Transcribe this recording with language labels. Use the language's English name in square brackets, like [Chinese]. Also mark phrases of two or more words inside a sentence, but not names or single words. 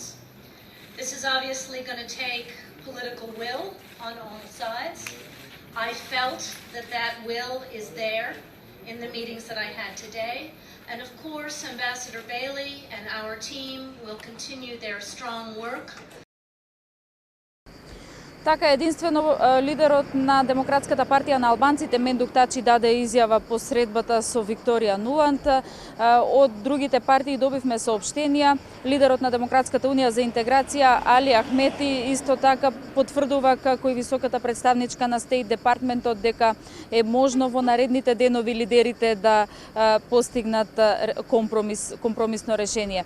[English] This is obviously going to take political will on all sides. I felt that that will is there in the meetings that I had today. And of course, Ambassador Bailey and our team will continue their strong work. [Macedonian] Така единствено лидерот на Демократската партија на албанците Мендук Тачи даде изјава по средбата со Викторија Нуланд. Од другите партии добивме соопштенија. Лидерот на Демократската унија за интеграција Али Ахмети исто така потврдува како и високата представничка на Стейт Департментот дека е можно во наредните денови лидерите да постигнат компромисно решение.